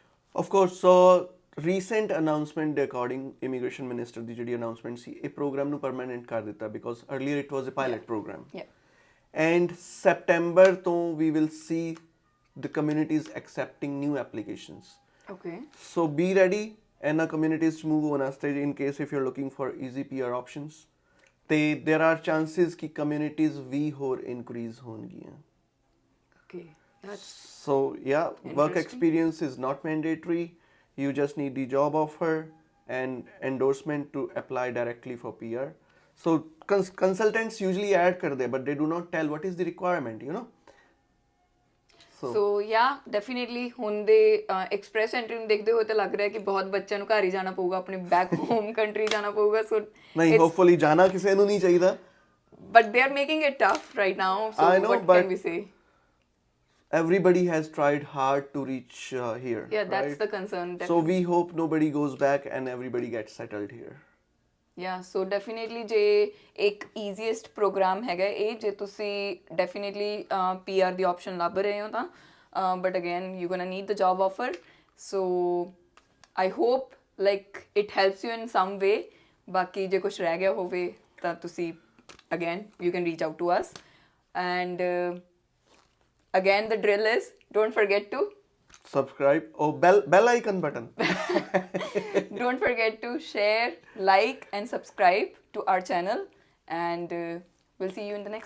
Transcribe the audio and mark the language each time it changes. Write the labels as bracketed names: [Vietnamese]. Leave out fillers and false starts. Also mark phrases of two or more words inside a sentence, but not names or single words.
[English] Of course, so [Punjabi] ਰੀਸੈਂਟ ਅਨਾਉਂਸਮੈਂਟ ਦੇ ਅਕੋਰਡਿੰਗ ਇਮੀਗ੍ਰੇਸ਼ਨ ਮਿਨਿਸਟਰ ਦੀ ਜਿਹੜੀ ਅਨਾਉਂਸਮੈਂਟ ਸੀ ਇਹ ਪ੍ਰੋਗਰਾਮ ਨੂੰ ਪਰਮਾਨੈਂਟ ਕਰ ਦਿੱਤਾ [English] because earlier it was a pilot program and September ਤੋਂ we will see the communities accepting new applications. Okay. So be ready and communities to move on stage in case if you're looking for easy PR options. There are chances कि communities [Hindi] भी और [English] increase होंगी. Okay. That's So yeah, work interesting. experience is not mandatory. You just need the job offer and endorsement to apply directly for PR. So consultants usually add [Punjabi] ਕਰ ਦੇ, [English] but they do not tell what is the requirement, you know. [Punjabi] ਸੋ ਯਾ ਡੈਫੀਨਿਟਲੀ ਹੁਣ ਦੇ ਐਕਸਪ੍ਰੈਸ ਐਂਟਰੀ ਨੂੰ ਦੇਖਦੇ ਹੋਏ ਤਾਂ ਲੱਗ ਰਿਹਾ ਕਿ ਬਹੁਤ ਬੱਚਿਆਂ ਨੂੰ ਘਰ ਹੀ ਜਾਣਾ ਪਊਗਾ ਆਪਣੇ [English] back home country [Punjabi] ਜਾਣਾ ਪਊਗਾ ਸੋ ਨਹੀਂ ਹੋਪਫੁਲੀ ਜਾਣਾ ਕਿਸੇ ਨੂੰ ਨਹੀਂ ਚਾਹੀਦਾ [English] but they are making it tough right now so what can we say everybody has tried hard to reach here. Yeah, that's right? the concern. So we hope nobody goes back and everybody gets settled here. Yeah, so definitely [Punjabi] ਜੇ ਇੱਕ [English] easiest program [Punjabi] ਹੈਗਾ ਇਹ ਜੇ ਤੁਸੀਂ [English] definitely PR ਦੀ option [Punjabi] ਲੱਭ ਰਹੇ ਹੋ ਤਾਂ [English] but again you're gonna need the job offer. So I hope like it helps you in some way. [Punjabi] ਬਾਕੀ ਜੇ ਕੁਝ ਰਹਿ ਗਿਆ ਹੋਵੇ ਤਾਂ ਤੁਸੀਂ [English] again you can reach out to us and again the drill is don't forget to Subscribe. Oh, bell icon button. don't forget to share, like and subscribe to our channel and we'll see you in the next one.